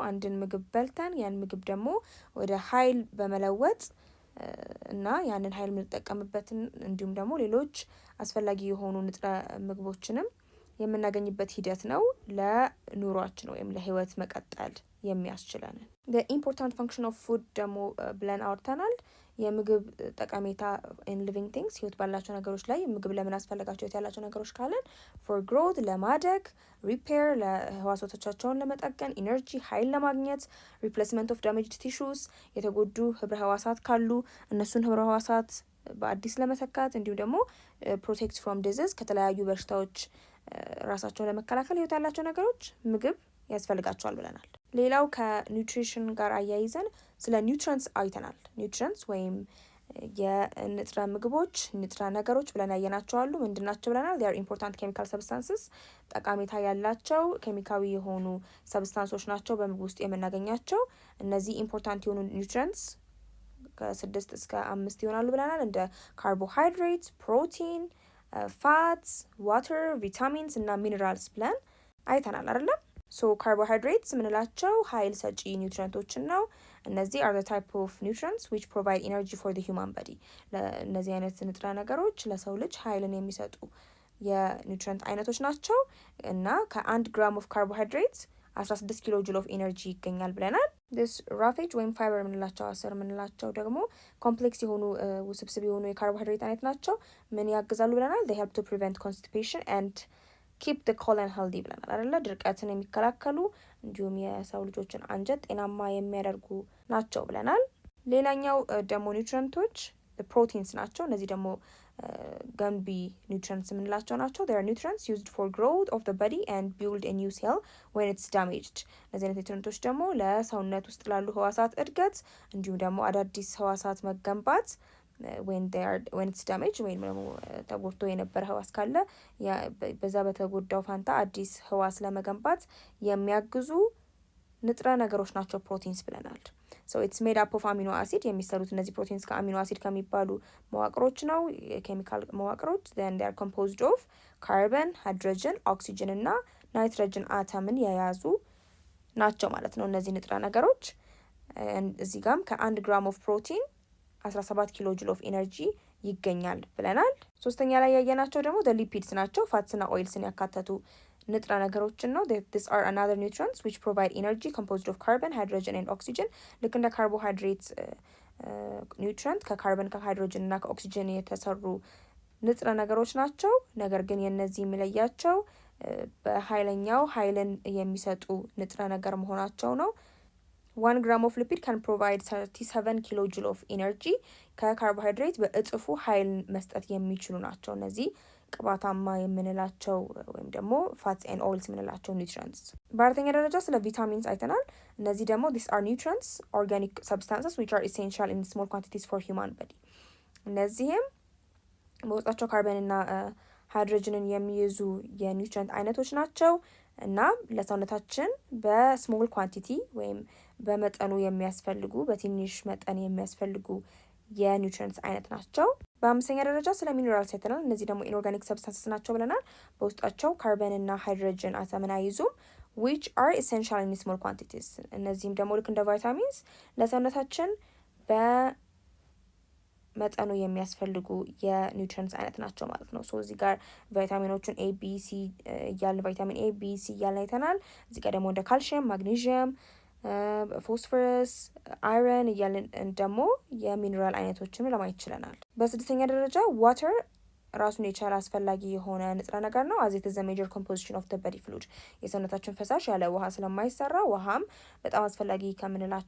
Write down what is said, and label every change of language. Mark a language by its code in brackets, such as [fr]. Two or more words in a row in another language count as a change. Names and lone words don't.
[am] አንድን ምግብ በልተን ያን ምግብ ደግሞ ወደ ኃይል በመለወጥ እና ያንን ኃይል የምንጠቀምበትን እንዲሁም ደግሞ ሌሎች አስፈላጊ የሆኑ ንጥረ ምግቦችንም የምናገኝበት ሂደት ነው ለኑሯችን ወይም ለህይወት መቀጠል የሚያስችለን። [en] the important function of food [am] ደግሞ ብለን አውርተናል። የምግብ ጠቀሜታ [en] in living things [am] ህይወት ባላቸው ነገሮች ላይ ምግብ ለምን አስፈለጋቸው ህይወት ያላቸው ነገሮች ካለን [en] for growth [am] ለማደግ፣ repair ለህዋሳቶቻቸውን ለመጠገን፣ ኢነርጂ ኃይል ለማግኘት፣ [en] replacement of damaged tissues [am] የተጎዱ ህብረ ህዋሳት ካሉ እነሱን ህብረ ህዋሳት በአዲስ ለመተካት እንዲሁም ደግሞ [en] protect from disease [am] ከተለያዩ በሽታዎች ራሳቸውን ለመከላከል ህይወት ያላቸው ነገሮች ምግብ ያስፈልጋቸዋል ብለናል። ሌላው ከኒውትሪሽን ጋር አያይዘን ስለ ኒውትረንትስ አይተናል። ኒውትረንትስ ወይም የንጥረ ምግቦች ንጥረ ነገሮች ብለን ያየናቸው አሉ። ምንድናቸው ብለናል? [en] they are important chemical substances [am] ጠቃሜታ ያላቸው ኬሚካዊ የሆኑ ሰብስታንሶች ናቸው በምግብ ውስጥ የምናገኛቸው። እነዚህ ኢምፖርታንት የሆኑ ኒውትረንትስ ከ6 እስከ 5 ይሆናሉ ብለናል። እንደ ካርቦሃይድሬት፣ ፕሮቲን፣ ፋትስ፣ ዋተር፣ ቪታሚንስ እና ሚነራልስ ብለን አይተናል አይደለም? ሶ ካርቦሃይድሬትስ ምንላቸው ኃይል ሰጪ ኒውትሪየንቶችን ነው። እነዚህ [en] are the type of nutrients which provide energy for the human body [am] እነዚህ አይነት ንጥረ ነገሮች ለሰው ልጅ ኃይልን የሚሰጡ የኒውትሪየንት አይነቶች ናቸው እና ከ1 [en] gram of carbohydrates [am] 16 [en] kilojoule of energy [am] ይገኛል ብለናል። [en] this roughage [am] ወይም ፋይበር ምንላቸው አስር ምንላቸው ደግሞ ኮምፕሌክስ የሆኑ ውስብስብ የሆኑ የካርቦሃይድሬት አይነት ናቸው። ምን ያግዛሉ ብለናል? [en] they help to prevent constipation and keep the colon healthy [am] ብለናል አይደለ? ድርቀትን የሚከላከሉ እንዲሁም የሰው ልጆችን አንጀት ጤናማ የሚያደርጉ ናቸው ብለናል። ሌላኛው ደግሞ ኒውትሪየንቶች ፕሮቲንስ ናቸው። እነዚህ ደግሞ ገንቢ ኒውትሪየንትስ የምንላቸው ናቸው። [en] they are nutrients used for growth of the body and build a new cell when it's damaged [am] እነዚህ አይነት ኒውትሪየንቶች ደግሞ ለሰውነት ውስጥ ላሉ ህዋሳት እድገት እንዲሁም ደግሞ አዳዲስ ህዋሳት መገንባት [en] when it's damaged [am] ወይም ደግሞ ተጎድቶ የነበረ ህዋስ ካለ በዛ በተጎዳው ፋንታ አዲስ ህዋስ ለመገንባት የሚያግዙ ንጥረ ነገሮች ናቸው ፕሮቲንስ ብለናል። [en] so it's made up of amino acid [am] የሚሰሩት እነዚህ ፕሮቲንስ ከአሚኖ አሲድ ከሚባሉ መዋቅሮች ነው፣ የኬሚካል መዋቅሮች። [en] then they are composed of carbon, hydrogen, oxygen [am] እና ናይትሮጅን አተምን የያዙ ናቸው ማለት ነው እነዚህ ንጥረ ነገሮች። እዚህ ጋም ከ1 [en] gram of protein [am] 17 [en] kilojoule of energy [am] ይገኛል ብለናል። ሶስተኛ ላይ ያየናቸው ደግሞ [en] the lipids [am] ናቸው። ፋትስና ኦይልስን ያካተቱ ንጥረ ነገሮችን ነው። [en] these are another nutrients which provide energy composed of carbon, hydrogen and oxygen [am] ልክ እንደ ካርቦሃይድሬት ኒውትሪየንት ከካርበን ከሃይድሮጅን እና ከኦክሲጅን የተሰሩ ንጥረ ነገሮች ናቸው። ነገር ግን የነዚህ የሚለያቸው በኃይለኛው ኃይልን የሚሰጡ ንጥረ ነገር መሆናቸው ነው። [en] 1 gram of lipid can provide 37 kilojoule of energy [am] ከካርቦሃይድሬት በእጥፉ ኃይል መስጠት የሚችሉ ናቸው እነዚህ ቅባታማ የምንላቸው ወይም ደግሞ [en] fats and oils [am] የምንላቸው ኒውትሪየንትስ። በአራተኛ ደረጃ ስለ ቪታሚንስ አይተናል። እነዚህ ደግሞ [en] these are nutrients, organic substances which are essential in small quantities for human body [am] እነዚህም በውስጣቸው ካርበን እና ሃይድሮጅንን የሚይዙ የኒውትሪየንት አይነቶች ናቸው እና ለሰውነታችን [en] in small quantity [am] ወይም በመጠኑ የሚያስፈልጉ በትንሽ መጠን የሚያስፈልጉ የኒውትሪየንትስ አይነት ናቸው። በአምስተኛ ደረጃ ስለ ሚነራልስ አይተናል። እነዚህ ደግሞ [en] inorganic substances [am] ናቸው ብለናል። በውስጣቸው ካርበን እና ሃይድሮጅን አተምን አይዙም [en] which are essential in small quantities [am] እነዚህም ደግሞ ልክ እንደ ቫይታሚንስ ለሰውነታችን በመጠኑ የሚያስፈልጉ የኒውትሪየንትስ አይነት ናቸው ማለት ነው። ሶ እዚህ ጋር ቫይታሚኖቹን ኤ ቢ ሲ እያልን ቫይታሚን ኤ ቢ ሲ እያልን አይተናል። እዚህ ጋር ደግሞ እንደ ካልሽየም፣ ማግኔዥየም፣ ፎስፈረስ፣ አይረን እያልን ደግሞ የሚኒራል አይነቶችን ለማየት ችለናል። በስድስተኛ ደረጃ ዋተር ራሱን የቻለ አስፈላጊ የሆነ ንጥረ ነገር ነው። [en] as it is the major composition of the body fluid [am] የሰውነታችን ፈሳሽ ያለ ውሃ ስለማይሰራ ውሃም በጣም አስፈላጊ ከምንላቸው